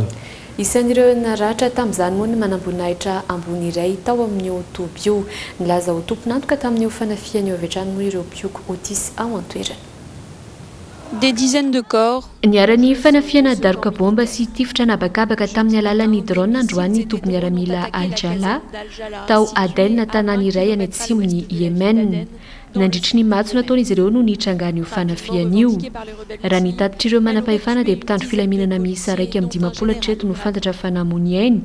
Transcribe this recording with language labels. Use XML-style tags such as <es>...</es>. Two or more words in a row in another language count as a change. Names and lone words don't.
<mg>Isan'ireo naratra tamin'izany moa ny manamboninahitra ambony iray tao amin'io toby io. Nilaza ho tompon'antoka tamin'io fanafiana io avy hatrany moa ireo mpioky Otis ao an-toerana.</mg> <fr>Des dizaines de corps.</fr> <mg>Niarany fanafiana daroka bomba sy tifitra nabakabaka tamin'ny alalan'ny drone androany toby miaramila Al-Jala tao Aden tanàna iray any atsimon'ny Yemen. Nandritry ny matso nataon'izy ireo no nitrangany io fanafiana io. Raha nitatitra ireo manam-pahefana dia mpitandro filaminana miisa 120 no fantatra fa namony ainy.</mg>